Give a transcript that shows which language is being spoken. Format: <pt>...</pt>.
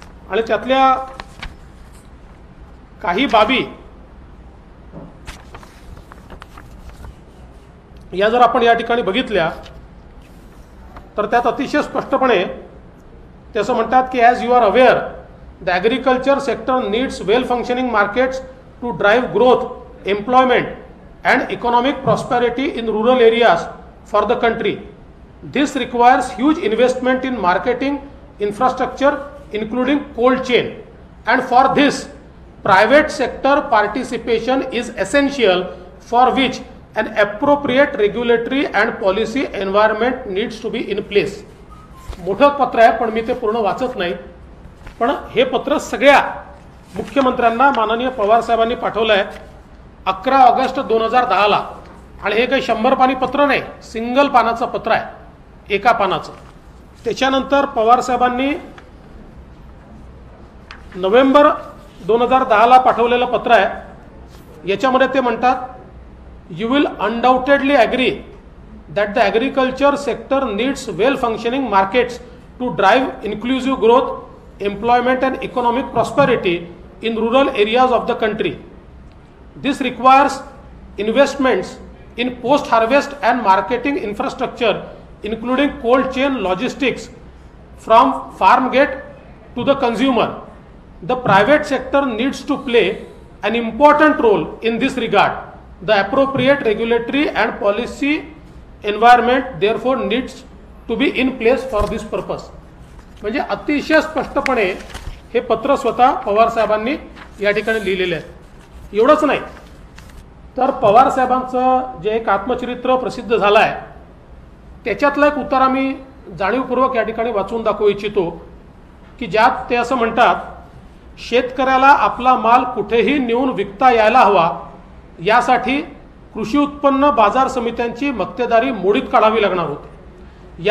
<mr>आणि त्यातल्या काही बाबी या जर आपण या ठिकाणी बघितल्या तर त्यात अतिशय स्पष्टपणे ते असं म्हणतात की</mr> <en>As you are aware the agriculture sector needs well functioning markets to drive growth, employment and economic prosperity in rural areas for the country. This requires huge investment in marketing infrastructure including cold chain, and for this private sector participation is essential, for which an appropriate regulatory and policy environment needs to be in place.</en> <mr>मोठं पत्र आहे पण मी ते पूर्ण वाचत नाही, पण हे पत्र सगळ्या मुख्यमंत्र्यांना माननीय पवार साहेबांनी पाठवलं आहे 11 ऑगस्ट 2010ला आणि हे काही 100 पानी पत्र नाही, सिंगल पानाचं पत्र आहे, एका पानाचं। त्याच्यानंतर पवार साहेबांनी नोव्हेंबर 2010ला पाठवलेलं पत्र आहे, याच्यामध्ये ते म्हणतात</mr> <en>You will undoubtedly agree that the agriculture sector needs well functioning markets to drive inclusive growth, employment and economic prosperity in rural areas of the country. This requires investments in post harvest and marketing infrastructure including cold chain logistics from farm gate to the consumer. The private sector needs to play an important role in this regard. The appropriate regulatory and policy environment therefore needs to be in place for this purpose.</en> <mr>म्हणजे अतिशय स्पष्टपणे हे पत्र स्वतः पवार साहेबांनी या ठिकाणी लिहिलेले आहे। एवढंच नाही तर पवार साहेबांचं जे एक आत्मचरित्र प्रसिद्ध झालं आहे त्याच्यातला एक उतारा मी जाणीवपूर्वक या ठिकाणी वाचून दाखवू इच्छितो की ज्यात ते असं म्हणतात, शेतकऱ्याला आपला माल कुठेही नेऊन विकता यायला हवा यासाठी कृषी उत्पन्न बाजार समित्यांची मक्तेदारी मोडीत काढावी लागणार होती।</mr>